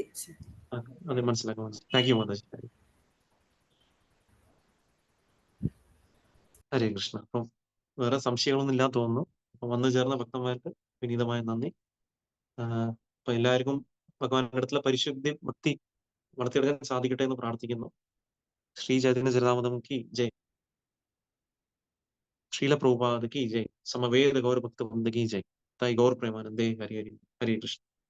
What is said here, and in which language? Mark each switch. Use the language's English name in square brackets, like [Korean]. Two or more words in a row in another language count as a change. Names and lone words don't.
[Malayalam] അത് മനസ്സിലാക്കാം മാതാജി. [English] thank you [Malayalam] മാതാജി. ഹരേ കൃഷ്ണ. അപ്പം വേറെ സംശയങ്ങളൊന്നും ഇല്ലാന്ന് തോന്നുന്നു. അപ്പൊ വന്നു ചേർന്ന ഭക്തന്മാർക്ക് വിനീതമായ നന്ദി. അപ്പൊ എല്ലാവർക്കും ഭഗവാന്റെ അടുത്തുള്ള പരിശുദ്ധി ഭക്തി വളർത്തിയെടുക്കാൻ സാധിക്കട്ടെ എന്ന് പ്രാർത്ഥിക്കുന്നു. [Hindi] श्री चैतन्य चरितामृतम् की जय. श्रील प्रभुपाद की जय. समवेद गौर भक्त वृंद की जय. ताई गौर प्रेमानंदे हरि हरि. हरे कृष्ण.